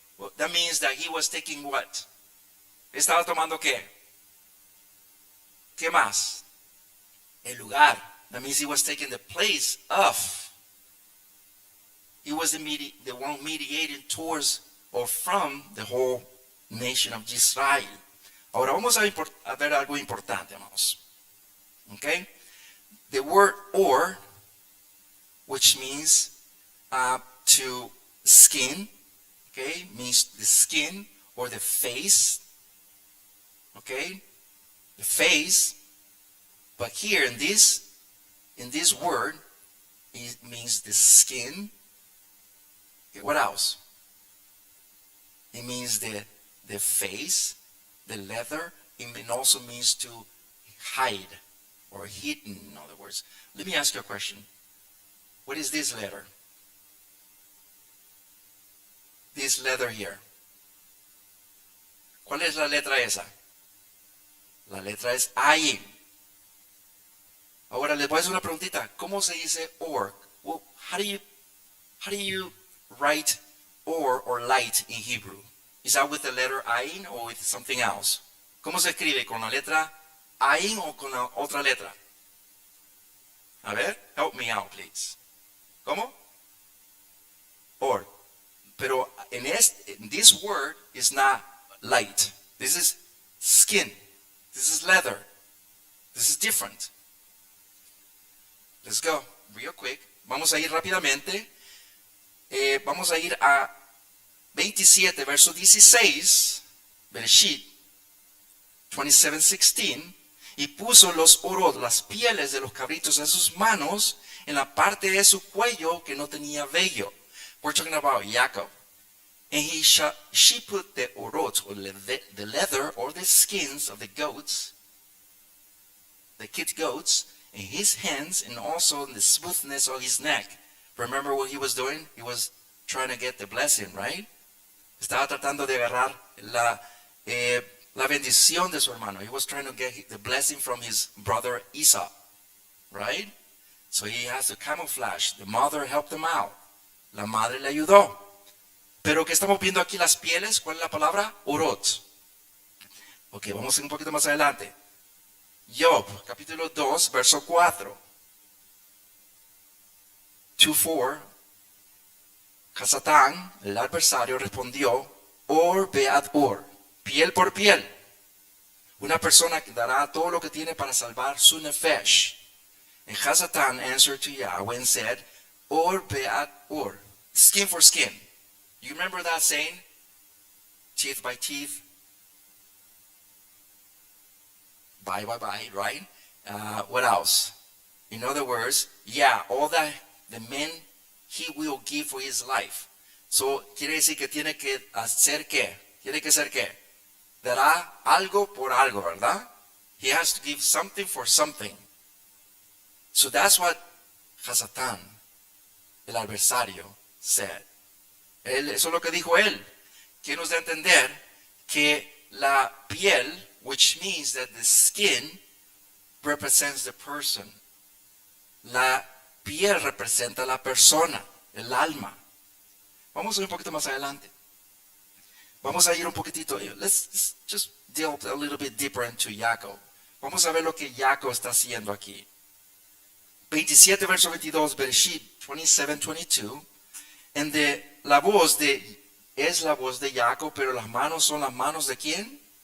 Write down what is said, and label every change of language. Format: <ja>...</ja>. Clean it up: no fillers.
<en>Well, that means that he was taking what?</en> <es>¿Estaba tomando qué? ¿Qué más? El lugar.</es> <en>That means he was taking the place of. He was the one mediating towards or from the whole nation of Israel.</en> <es>Ahora vamos a ver algo importante, hermanos.</es> <en>Okay? The word or, which means to skin, okay, means the skin or the face, okay, the face. But here in this word, it means the skin. Okay, what else? It means the face, the leather. It also means to hide or hidden, in other words. Let me ask you a question. What is this letter? This letter here.</en> <es>¿Cuál es la letra esa? La letra es Ayin. Ahora les voy a hacer una preguntita. ¿Cómo se dice or?</es> <en>Well, how do you write or light in Hebrew? Is that with the letter Ayin or with something else?</en> <es>¿Cómo se escribe? ¿Con la letra Ayin o con la otra letra? A ver,</es> <en>help me out, please.</en> <es>¿Cómo?</es> <en>Or.</en> <es>Pero</es> <en>this word is not light. This is skin. This is leather. This is different. Let's go real quick.</en> <es>Vamos a ir rápidamente. Vamos a ir a 27, verso 16, Bereshit 27:16, y puso los orot, las pieles de los cabritos en sus manos, en la parte de su cuello que no tenía vello.</es> <en>We're talking about Jacob. And she put the orot, or the leather, or the skins of the goats, the kid goats, in his hands, and also in the smoothness of his neck. Remember what he was doing? He was trying to get the blessing, right?</en> <es>Estaba tratando de agarrar la bendición de su hermano.</es> <en>He was trying to get the blessing from his brother Esau, right? So he has to camouflage. The mother helped him out.</en> <es>La madre le ayudó. Pero que estamos viendo aquí las pieles, ¿cuál es la palabra? Orot. Ok, vamos un poquito más adelante. Job, capítulo 2, verso 4. 2:4. Hasatán, el adversario, respondió, or beat or, piel por piel. Una persona que dará todo lo que tiene para salvar su nefesh.</es> <en>And Hasatán answered to Yahweh and said, or beat or, skin for skin. You remember that saying? Teeth by teeth. Bye by bye, right? What else? In other words, yeah, all that the men he will give for his life.</en> <es>So, quiere decir que tiene que hacer qué? Tiene que hacer qué? Dará algo por algo, ¿verdad?</es> <en>He has to give something for something. So that's what Hasatán,</en> <es>el adversario,</es> <en>said.</en> <es>Eso es lo que dijo él. Que nos da a entender que la piel,</es> <en>which means that the skin represents the person.</en> <es>La piel representa la persona, el alma. Vamos a ir un poquito más adelante. Vamos a ir un poquitito.</es> <en>Let's just delve a little bit deeper into Jacob.</en> <es>Vamos a ver lo que Jacob está haciendo aquí. 27 verso 22, Bereshit 27:22. La voz es la voz de Jacob, pero las manos son las manos de ¿quién?</es>